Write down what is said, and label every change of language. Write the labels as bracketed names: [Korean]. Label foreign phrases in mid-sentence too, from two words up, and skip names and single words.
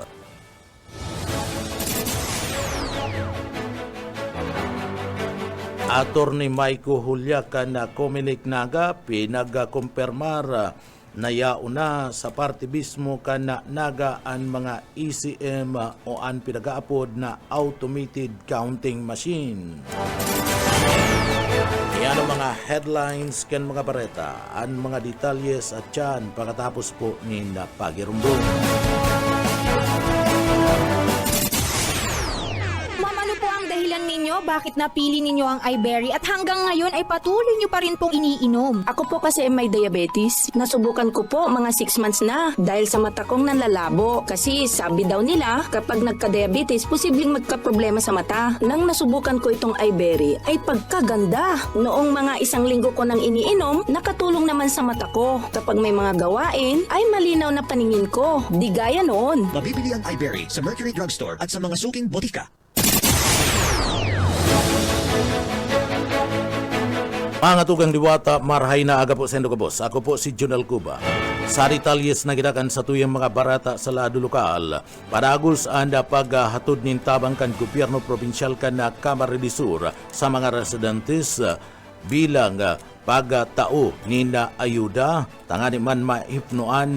[Bikol] Attorney Maiko Hulya kan Comelec Naga pinagkumpirmar na yauna sa parte mismo kan naga ang mga ECM o ang pinag-aapod na [English] automated counting machine. [Bikol] Yan ang mga headlines kan mga bareta, ang mga detalyes at yan pagkatapos po ni Pagirumbong. [Filipino] Ma'am, ano po ang dahilan ninyo? Bakit napili ninyo ang iBerry at hanggang ngayon ay patuloy nyo pa rin pong iniinom? Ako po kasi may diabetes. Nasubukan ko po mga 6 months na dahil sa mata kong nanlalabo. Kasi sabi daw nila kapag nagka-diabetes, posibleng magka-problema sa mata. Nang nasubukan ko itong iBerry ay pagkaganda. Noong mga 1 linggo ko nang iniinom, nakatulong naman sa mata ko. Kapag may mga gawain, ay malinaw na paningin ko. Di gaya noon. Mabibili ang iBerry sa Mercury Drugstore at sa mga suking botika. [Bikol] Mga tugang diwata, marhay na aga po sa Indogabos. Ako po si Junel Cuba. Sa detalyes na gidakan sa tuyang mga barata sa lado lokal, padagos anda paghatod nin tabang kan gobyerno probinsyal kan na Camarines Sur sa mga residentes bilang pagtao ni na ayuda, tangani man maipnoan